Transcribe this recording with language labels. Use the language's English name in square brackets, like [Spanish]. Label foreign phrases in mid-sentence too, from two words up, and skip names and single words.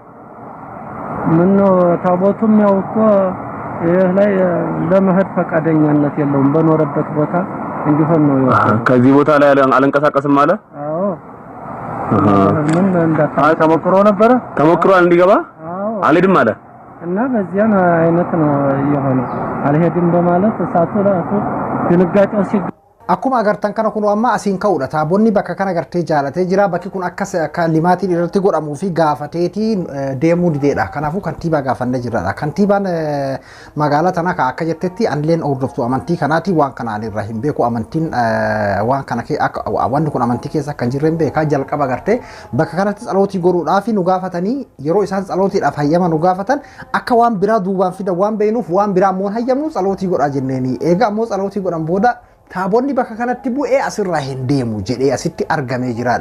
[Amharic] ምን ነው ታቦቱም ያው እኮ ይሄ ላይ ለመሄድ ፈቃደኛነት የለውም በኖረበት ቦታ እንዲሆን ነው ከዚህ ቦታ ላይ አልንቀሳቀስም ማለት አዎ ምን እንዳታ ተሞክሯል እንዲገባ አልሄድም አለ እና በዚያ አይነት ነው የሆነው አልሄድም በማለት እሳቱ ራሱ ድንጋጤው [Oromo] akkuma agartan kana kun amma asiin ka'uudha taabonni bakka kana gartee jaalatee jira bakki kun akka limaatiin irratti godhamuu fi gaafateetii deemuu dideedha kanaafuu kantiibaa gaafannee jirradha kantiibaan magaalaa tana akka jettetti anilleen hordoftu amantii kanaati waan kanaan irra hin beeku amantiin waan kana wanni kun amantii keessa kan jirre hin beekaa jalqaba gartee bakka kanatti tsalootii godhuudhaaf nu gaafatanii yeroo isaan tsalootiidhaaf hayyama nu gaafatan akka waan biraa duubaan fida waan beeynuuf waan biraa ammoo hayyamnu tsalootii godhaa jenneeni eega ammoo tsalootii godhan booda taabonni bakka kanatti bu'ee asirraa hin deemu jedhee asitti argamee jiraadha.